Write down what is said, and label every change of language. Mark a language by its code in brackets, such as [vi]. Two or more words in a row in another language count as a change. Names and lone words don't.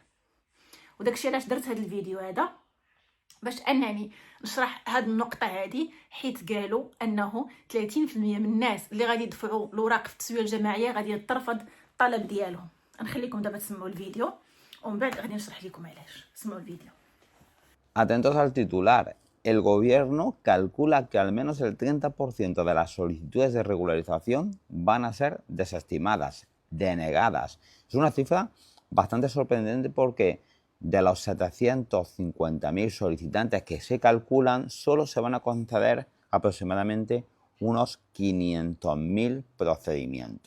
[ar] وداكشي علاش درت هذا الفيديو هذا، باش انني نشرح هذه النقطه هذه. حيت قالوا انه 30% من الناس اللي غادي يدفعوا الاوراق في التسويه الجماعيه غادي يترفض الطلب ديالهم. نخليكم دابا تسمعوا الفيديو ومن بعد غادي نشرح لكم علاش. سمعوا الفيديو. [es] Atentos al titular. El gobierno calcula que al menos el 30% de las solicitudes de regularización van a ser desestimadas, denegadas. Es una cifra bastante sorprendente porque de los 750.000 solicitantes que se calculan, solo se van a conceder aproximadamente unos 500.000 procedimientos.